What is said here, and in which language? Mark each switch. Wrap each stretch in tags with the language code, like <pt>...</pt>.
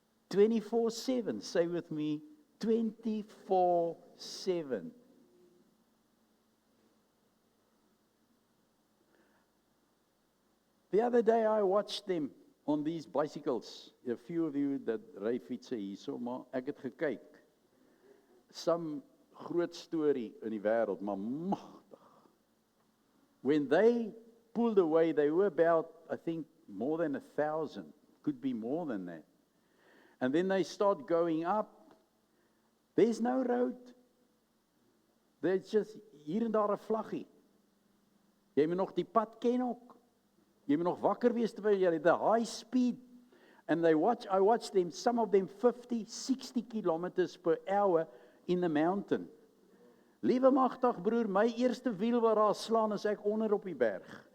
<en>24/7, say with me, 24/7. The other day I watched them on these bicycles. A few of you that</en> <af>ry fietsse hierso, maar ek het gekyk.</af> <en>Some</en> <af>groot storie in die wêreld, maar magtig.</af> <en>When they pulled away, they were about, I think, more than 1,000. Could be more than that. And then they start going up. There's no road. There's just</en> <af>hier en daar 'n vlaggie. Jy moet nog die pad ken ook. Jy moet nog wakker wees terwyl jy</af> <en>the high speed. And I watch them, some of them 50, 60 kilometers per hour in the mountain.</en> <af>Liewe magtig broer, my eerste wiel waar daar slaan is ek onder op die berg.</af>